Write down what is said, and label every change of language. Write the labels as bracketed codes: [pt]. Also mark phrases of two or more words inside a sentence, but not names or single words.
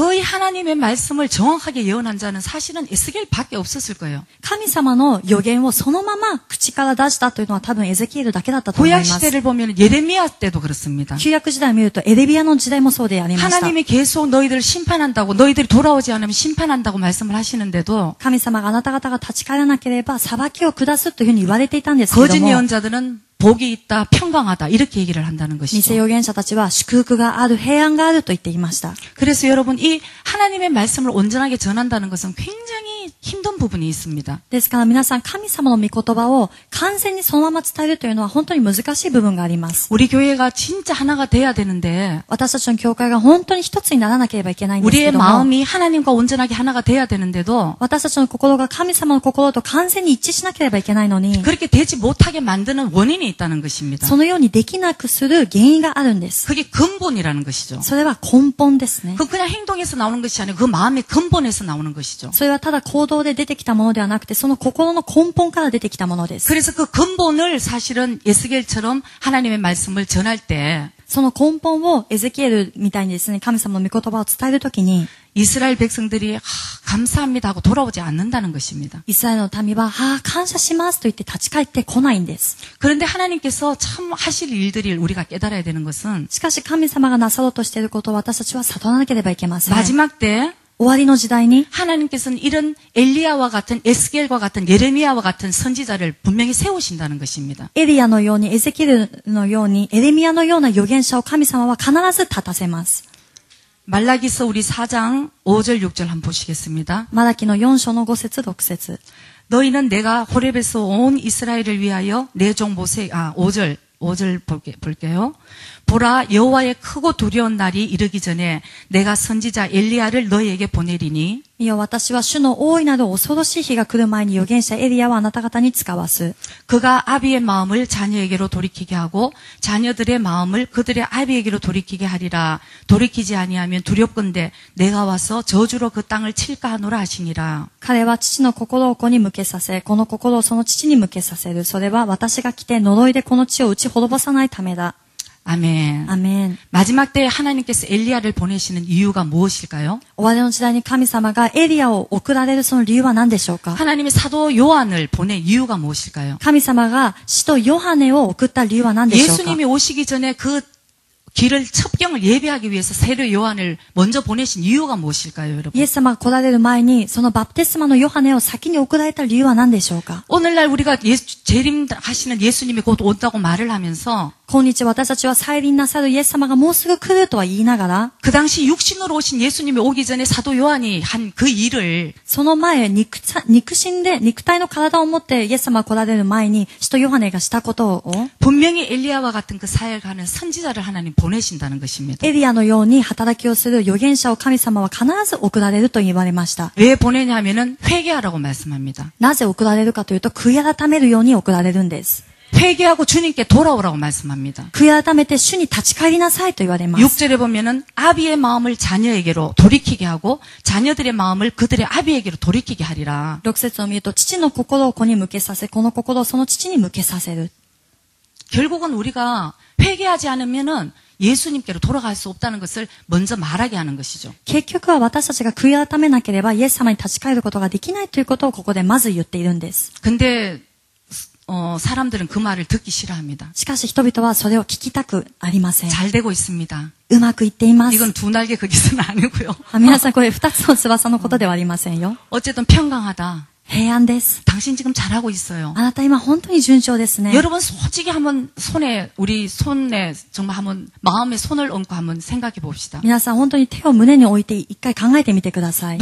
[ko] 거의 하나님의 말씀을 정확하게 예언한 자는 사실은 에스겔밖에 없었을 거예요. [ja] 神様の預言をそのまま口から出したというのは多分エゼキエルだけだったと思いま [ko] 구약 [ja] す。 [ko] 시대를 보면 예레미야 때도 그렇습니다. [ja] 旧約時代を見るとエレビアの時代もそうでありました。 [ko] 하나님이 계속 너희들을 심판한다고 너희들이 돌아오지 않으면 심판한다고 말씀을 하시는데도 [ja] 神様があなた方が立ち返らなければ裁きを下すというふうに言われていたんですけれど [ko] 거짓 [ja] も、 [ko] 예언자들은 복이 있다, 평강하다 이렇게 얘기를 한다는 [ja] 偽 [ko] 것이죠. [ja] 預言者たちは祝福がある、平安があると言っていました。 [ko] 그래서 여러분 이 하나님의 말씀을 온전하게 전한다는 것은 굉장히 힘든 부분이 있습니다. [ja] ですから皆さん、神様の御言葉を完全にそのまま伝えるというのは本当に難しい部分があります。 [ko] 우리 교회가 진짜 하나가 돼야 되는데 [ja] 私たちの教会が本当に一つにならなければいけないんです [ko] 우리의 [ja] けども、 [ko] 마음이 하나님과 온전하게 하나가 돼야 되는데도 [ja] 私たちの心が神様の心と完全に一致しなければいけないのに、 [ko] 그렇게 되지 못하게 만드는 원인이 있다는 것입니다. [ja] そのようにできなくする原因があるんです。 [ko] 그게 근본이라는 것이죠. [ja] それは根本ですね。 [ko] 그 그냥 행동에서 나오는 것이 아니고 그 마음의 근본에서 나오는 것이죠. [ja] それはただ行行動で出てきたものではなくて、その心の根本から出てきたものです。 [ko] 그래서 그 근본을 사실은 에스겔처럼 하나님의 말씀을 전할 때 [ja] その根本をエゼキエルみたいにですね、神様の御言葉を伝えるときに、 [ko] 이스라엘 백성들이 감사합니다 하고 돌아오지 않는다는 것입니다. [ja] イスラエルの民は、感謝しますと言って立ち返ってこないんです。 [ko] 그런데 하나님께서 참 하실 일들을 우리가 깨달아야 되는 것은 [ja] しかし神様がなさろうとしていることを私たちは悟らなければいけません。 [ko] 마지막 때 [ja] 終わりの時代に [ko] 하나님께서는 이런 엘리야와 같은 에스겔과 같은 예레미야와 같은 선지자를 분명히 세우신다는 것입니다. [ja] エリアのように、エゼキエルのように、エレミヤのような預言者を神様は必ず立たせます。 [ko] 말라기서 우리 4장 5절 6절 한번 보시겠습니다. [ja] マラキの4章の5節6節 [ko] 너희는 내가 호렙에서 온 이스라엘을 위하여 내 종 모세 5절 볼게요. 보라 여호와의 크고 두려운 날이 이르기 전에 내가 선지자 엘리야를 너희에게 보내리니 [ja] いや、私は主の大いなる恐ろしい日が来る前に預言者エリアをあなた方に使わす。 [ko] 그가 아비의 마음을 자녀에게로 돌이키게 하고 자녀들의 마음을 그들의 아비에게로 돌이키게 하리라. 돌이키지 아니하면 두렵건대 내가 와서 저주로 그 땅을 칠까 하노라 하시니라. [ja] 彼は父の心を子に向けさせ、この心をその父に向けさせる。それは私が来て呪いでこの地を打ち滅ぼさないためだ。 [ko] 아멘. 아멘. 마지막 때에 하나님께서 엘리야를 보내시는 이유가 무엇일까요? [ja] 終わりの時代に神様がエリアを送られるその理由は何でしょうか？ [ko] 하나님이 사도 요한을 보낸 이유가 무엇일까요? [ja] 神様が使徒ヨハネを送った理由は何でしょうか？ [ko] 예수님이 오시기 전에 그 길을 첩경을 예배하기 위해서 세례 요한을 먼저 보내신 이유가 무엇일까요, 여러분? [ja] イエス様が来られる前にそのバプテスマのヨハネを先に送られた理由は何でしょうか？ [ko] 오늘날 우리가 재림하시는 예수님이 곧 온다고 말을 하면서 [ja] 今日私たちは再臨なさるイエス様がもうすぐ来るとは言いながら、 [ko] 그 당시 육신으로 오신 예수님이 오기 전에 사도 요한이 한 그 일을 [ja] その前、肉身で、肉体の体を持ってイエス様が来られる前に、使徒ヨハネがしたことを、 [ko] 분명히 엘리야와 같은 그 사역을 하는 선지자를 하나님 보내신다는 것입니다. [ja] エリアのように働きをする預言者を神様は必ず送られると言われました。 [ko] 왜 보내냐면은 회개하라고 말씀합니다. [ja] なぜ送られるかというと、悔い改めるように送られるんです。 [ko] 회개하고 주님께 돌아오라고 말씀합니다. [ja] 悔い改めて主に立ち返りなさいと言われます。 [ko] 6절에 보면은 아비의 마음을 자녀에게로 돌이키게 하고 자녀들의 마음을 그들의 아비에게로 돌이키게 하리라. [ja] 6 節を見ると、父の心を子に向けさせ、この心をその父に向けさせる。 [ko] 결국은 우리가 회개하지 않으면은 예수님께로 돌아갈 수 없다는 것을 먼저 말하게 하는 것이죠. [ja] 結局は私たちが悔い改めなければイエス様に立ち返ることができないということをここでまず言っているんです。 [ko] 근데 사람들은 그 말을 듣기 싫어합니다. [ja] しかし人々はそれを聞きたくありません。 [ko] 잘 되고 있습니다. [ja] うまくいっています。 [ko] 이건 두 날개 거기서는 아니고요. [ja] 皆さんこれ二つの翼のことではありませんよ。 [ko] 어쨌든 평강하다. [ja] 平安です。 [ko] 당신 지금 잘하고 있어요. [ja] あなた今本当に順調ですね。 [ko] 여러분 솔직히 한번 우리 손에 정말 한번 마음에 손을 얹고 한번 생각해 봅시다. [ja] 皆さん本当に手を胸に置いて一回考えてみてください。